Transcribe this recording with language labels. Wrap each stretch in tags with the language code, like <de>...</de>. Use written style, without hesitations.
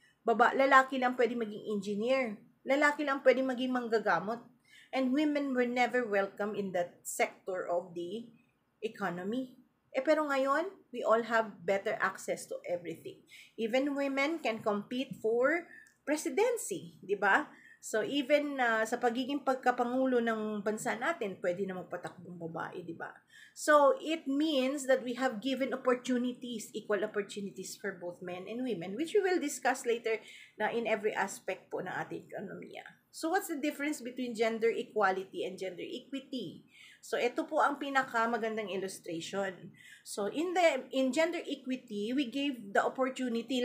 <tl>Lalaki lang pwedeng maging engineer. Lalaki lang pwedeng maging manggagamot.</tl> <en>And women were never welcome in that sector of the economy.</en> <tl>Pero ngayon,</tl> <en>we all have better access to everything. Even women can compete for presidency, di ba?</en> <tl>So, even sa pagiging pagkapangulo ng bansa natin, pwede na magpatakbong babae, di ba?</tl> <en>So, it means that we have given opportunities, equal opportunities for both men and women, which we will discuss later na in every aspect</en> <tl>po ng ating ekonomiya.</tl> <en>So, what's the difference between gender equality and gender equity? So,</en> <tl>ito po ang pinakamagandang</tl> <en>illustration. So, in gender equity, we gave the opportunity.</en>